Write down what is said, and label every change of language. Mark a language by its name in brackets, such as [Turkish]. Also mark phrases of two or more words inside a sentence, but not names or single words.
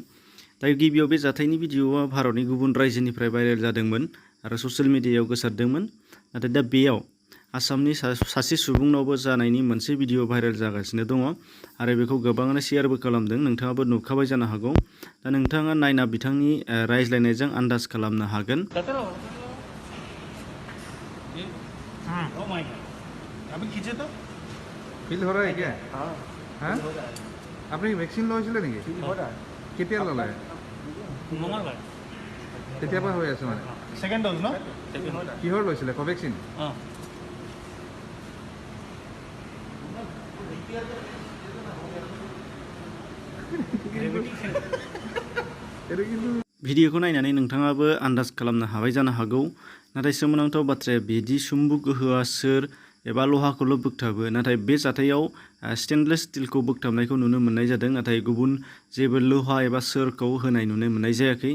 [Bodo] दा गिबियाव बे जाथायनि भिडिअ'आ भारतनि गुबुन रायजोनिफ्राय भाइरेल जादोंमोन आरो ससियेल मिडियायाव गोसारदोंमोन। नाथाय दा बेयाव आसामनि सासे सुबुंनावबो जानायनि मोनसे भिडिअ भाइरेल जागासिनो दङ आरो बेखौ गोबाङानो शेयारबो खालामदों। नोंथाङाबो नुखाबाय जानो हागौ। दा नोंथाङा नायना बिथांनि रायज्लायनायजों आन्दाज खालामनो हागोन। [Hindi] अभी खींचे तो फील हो रहा है क्या? हाँ आपने वैक्सीन [Assamese] লৈছিলে নেকি? কেতিয়া ল'লে? মঙ্গলবাৰ কেতিয়াৰ পৰা হৈ আছে মানে? [English] second dose [Assamese] ন? কিহৰ লৈছিলে? কোভেক্সিন? [Bodo] भिडिअखौ नायनानै नोंथाङाबो आन्दाज खालामनो हाबाय जानो हागौ। नाथाय सोमोनांथाव बाथ्राया बेदि सुम्बु गोहोआ सोर एबा लहाखौल' बोगथाबो, नाथाय बे जाथायाव [English] stainless steelखौ [Bodo] बोगथाबनायखौ नुनो मोननाय जादों, नाथाय गुबुन जेबो लहा एबा सोरखौ होनाय नुनो मोननाय जायाखै।